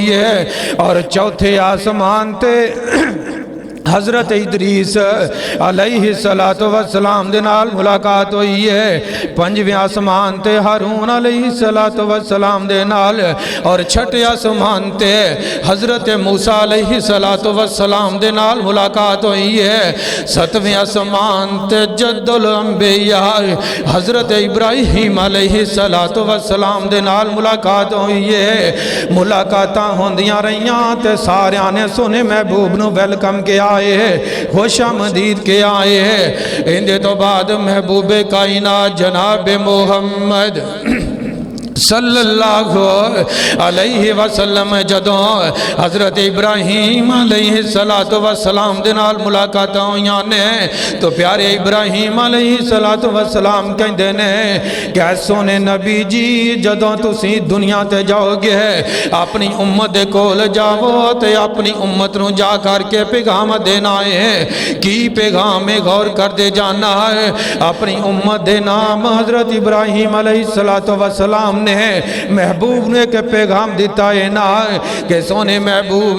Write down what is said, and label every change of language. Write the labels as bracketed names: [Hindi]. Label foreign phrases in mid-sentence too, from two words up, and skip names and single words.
[Punjabi] ہوئی ہے، اور چوتھے آسمان تے حضرت ادریس [Arabic] علیہ الصلوۃ والسلام [Punjabi] دے نال ملاقات ہوئی ہے، پنجویں آسمان تے ہارون [Arabic] علیہ الصلوۃ والسلام [Punjabi] دے نال، اور چھٹے آسمان تے حضرت موسیٰ [Arabic] علیہ الصلوۃ والسلام [Punjabi] دے نال ملاقات ہوئی ہے، ستویں آسمان تے جد الانبیاء حضرت ابراہیم [Arabic] علیہ الصلوۃ والسلام [Punjabi] دے نال ملاقات ہوئی ہے۔ ملاقاتاں ہوندیاں رہیاں تے ساریاں نے سونے محبوب نو ویلکم کیا خوش آمدید کے آئے ہیں۔ اندے تو بعد محبوب کائنات جناب محمد [Arabic] صلی اللہ علیہ وسلم [Punjabi] جدوں حضرت ابراہیم علیہ السلام دے نال ملاقات ہویاں نے تو پیارے ابراہیم [Arabic] علیہ السلام [Punjabi] کہندے نے کہ سونے نبی جی جدوں تسی دنیا تے جاؤ گے اپنی امت دے کول جاؤ تے اپنی امت نو جا کر کے پیغام دینا ہے، کی پیغام غور کر دے جانا ہے۔ اپنی امت دے نام حضرت ابراہیم [Arabic] علیہ السلام [Punjabi] نے محبوب نے کہ پیغام دیتا ہے نا کہ سونے محبوب